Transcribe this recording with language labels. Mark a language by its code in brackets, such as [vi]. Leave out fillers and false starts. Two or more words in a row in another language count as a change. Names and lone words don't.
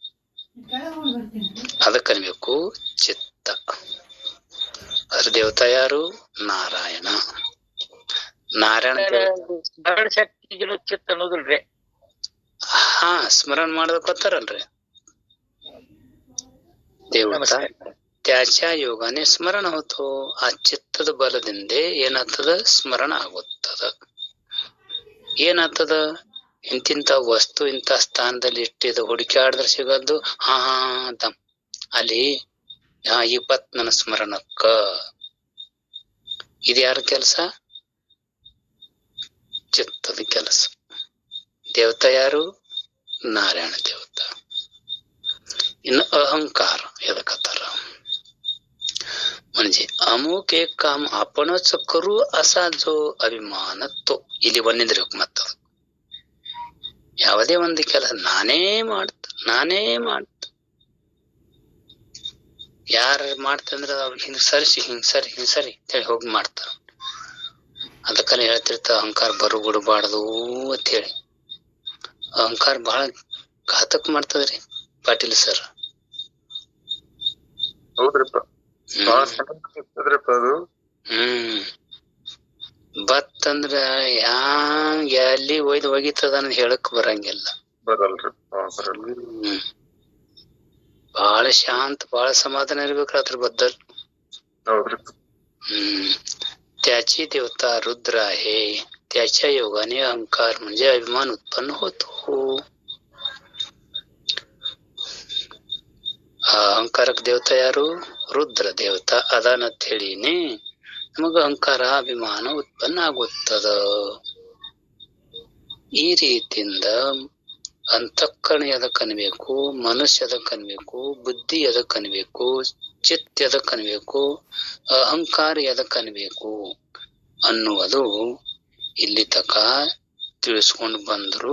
[kn] ಅದಕ್ಕನ್ಬೇಕು ಚಿತ್ತ. ಅದ್ರ ದೇವತಾ ಯಾರು? ನಾರಾಯಣ. ನಾರಾಯಣ ಶಕ್ತಿಗಳು ಚಿತ್ತ ಅನ್ನೋದಿಲ್ರಿ. ಹಾ, ಸ್ಮರಣ ಮಾಡೋದಕ್ಕೋತಾರಲ್ರಿ ದೇವತಾ. [mr] त्याच्या योगाने स्मरण होतो. [kn] ಆ ಚಿತ್ತದ ಬಲದಿಂದ ಏನಾಗ್ತದ? ಸ್ಮರಣ ಆಗುತ್ತದ. ಏನಾಗ್ತದ? ಇಂತಿಂತ ವಸ್ತು ಇಂತ ಸ್ಥಾನದಲ್ಲಿ ಇಟ್ಟಿದ ಹುಡುಕಾಡಿದ್ರೆ ಸಿಗದ್ದು. ಹಾ ಅಂತ ಅಲ್ಲಿ ಇವತ್ ನನ್ನ ಸ್ಮರಣಕ್ಕ. ಇದು ಯಾರ ಕೆಲಸ? ಚಿತ್ತದ ಕೆಲಸ. ದೇವತಾ ಯಾರು? ನಾರಾಯಣ ದೇವತಾ. ಇನ್ನು ಅಹಂಕಾರ ಎದಕತ್ತಾರ? [mr] म्हणजे अमुक एक काम आपणच करू असा जो अभिमान तो [kn] ಇಲ್ಲಿ ಬಂದಿದ್ರಿ ಮತ್ತ ಯಾವುದೇ ಒಂದು ಕೆಲಸ ನಾನೇ ಮಾಡ್ತ ಯಾರು ಮಾಡ್ತಂದ್ರ ಅವ್ರು ಹಿಂಸರಿಸಿ ಅಂತೇಳಿ ಹೋಗಿ ಮಾಡ್ತಾರ. ಅದಕ್ಕಲ್ಲಿ ಹೇಳ್ತಿರ್ತಾವ ಅಹಂಕಾರ ಬರುಬಿಡಬಾರ್ದು ಅಂತ ಹೇಳಿ. ಅಹಂಕಾರ ಬಹಳ ಘಾತಕ್ ಮಾಡ್ತದ್ರಿ ಪಾಟೀಲ್ ಸರ್. ಹೌದ್ರಿಪ್ಪ, ಅದು ಬತ್ತಂದ್ರ ಯಾಂಗ್ ಎಲ್ಲಿ ಒಯ್ದು ಅನ್ನೋದು ಹೇಳಕ್ ಬರಂಗಿಲ್ಲ. ಬಹಳ ಶಾಂತ, ಬಹಳ ಸಮಾಧಾನ ಇರ್ಬೇಕ್ರ ಅದ್ರ ಬದ್ದಲ್. [mr] त्याची देवता रुद्र आहे. त्याच्या योगाने अहंकार म्हणजे अभिमान उत्पन्न होतो. [kn] ಅಹಂಕಾರಕ ದೇವತಾ ಯಾರು? ರುದ್ರ ದೇವತಾ. ಅದಾನಂತ ಹೇಳಿನೇ ನಮಗ ಅಹಂಕಾರ ಅಭಿಮಾನ ಉತ್ಪನ್ನ ಆಗುತ್ತದ. ಈ ರೀತಿಯಿಂದ ಅಂತಃಕರಣ ಎದಕ್ ಅನ್ಬೇಕು, ಮನಸ್ಸು ಎದಕ್ ಅನ್ಬೇಕು, ಬುದ್ಧಿ ಎದಕ್ ಅನ್ಬೇಕು, ಚಿತ್ತ ಎದಕ್ ಅನ್ಬೇಕು, ಅಹಂಕಾರ ಎದಕ್ ಅನ್ಬೇಕು ಅನ್ನುವುದು ಇಲ್ಲಿ ತಕ ತಿಳಿಸ್ಕೊಂಡು ಬಂದ್ರು.